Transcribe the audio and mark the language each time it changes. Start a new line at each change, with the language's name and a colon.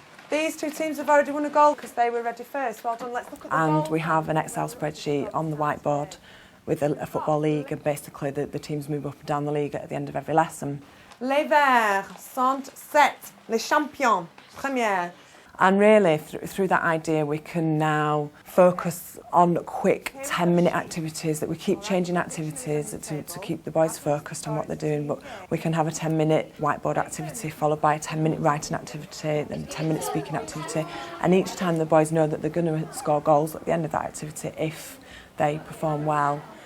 English: These 2 teams have already won a goal because they were ready first. Well done, let's look at the goal. And we have an Excel spreadsheet on the whiteboard with a football league, and basically the teams move up and down the league at the end of every lesson.
French: Les verts sont 7, les champions, première.
English: And really, through that idea, we can now focus on quick 10-minute activities, that we keep changing activities to keep the boys focused on what they're doing, but we can have a 10-minute whiteboard activity followed by a 10-minute writing activity, then a 10-minute speaking activity, and each time the boys know that they're going to score goals at the end of that activity if they perform well.